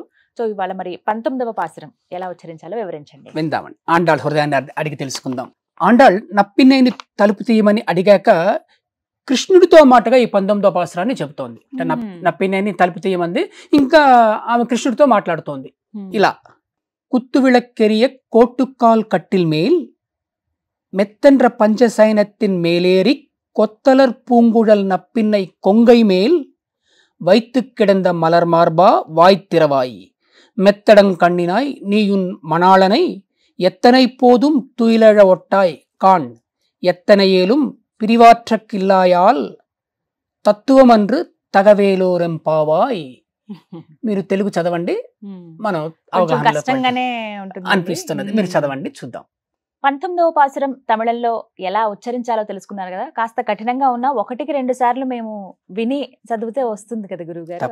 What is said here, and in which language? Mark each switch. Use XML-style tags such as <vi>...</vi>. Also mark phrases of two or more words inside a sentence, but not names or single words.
<te>సో ఇవాళ మరి 19వ పాసురం ఎలా ఉచ్చరించాలో వివరించండి. విందామండి. ఆండాళ్ హృదయాన్ని అడిగి తెలుసుకుందాం. ఆండాళ్ నప్పినేని తలుపు తీయమని అడిగాక కృష్ణుడితో మాటగా ఈ 19వ పాసురాన్ని చెబుతోంది. నప్పినేని తలుపు తీయమంది, ఇంకా ఆమె కృష్ణుడితో మాట్లాడుతోంది.</te> <ta>ఇలా குத்துவிளக்கெரிய கோட்டுக்கால் கட்டில் மேல் மெத்தென்ற பஞ்சசைனத்தின் மேலேறி கொத்தலர் பூங்குழல் நப்பின்னை கொங்கை மேல் வைத்து கிடந்த மலர் மார்பா வாய்த்திரவாய் மெத்தடங் கண்ணினாய் நீயுன் மணாளனை எத்தனை போதும் துயிலழ ஒட்டாய் கான் எத்தனையேலும் பிரிவாற்றக்கில்லாயால் தத்துவமன்று தகவேலோர் எம்பாவாய்.</ta> <te>మీరు తెలుగు చదవండి, మనం కష్టంగానే అనిపిస్తున్నది. మీరు చదవండి, చూద్దాం. 19వ పాసురం తమిళంలో ఎలా ఉచ్చరించాలో తెలుసుకున్నారు కదా. కాస్త కఠినంగా ఉన్నా 1-2 సార్లు మేము విని చదివితే వస్తుంది కదా గురువు గారు.</te>